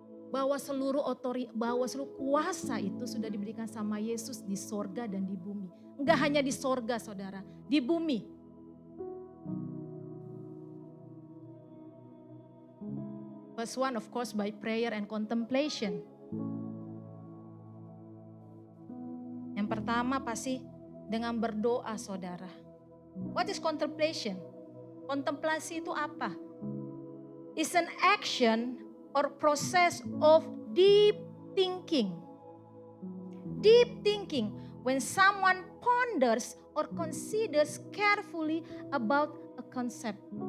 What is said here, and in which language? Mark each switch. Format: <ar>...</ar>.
<id>Bahwa seluruh kuasa itu sudah diberikan sama Yesus di sorga dan di bumi. Enggak hanya di sorga saudara, di bumi.</id> <en>First one of course by prayer and contemplation.</en> <id>Yang pertama pasti dengan berdoa saudara.</id> <en>What is contemplation?</en> <id>Kontemplasi itu apa?</id> <en>It's an action or process of deep thinking. Deep thinking when someone ponders or considers carefully about a concept.</en>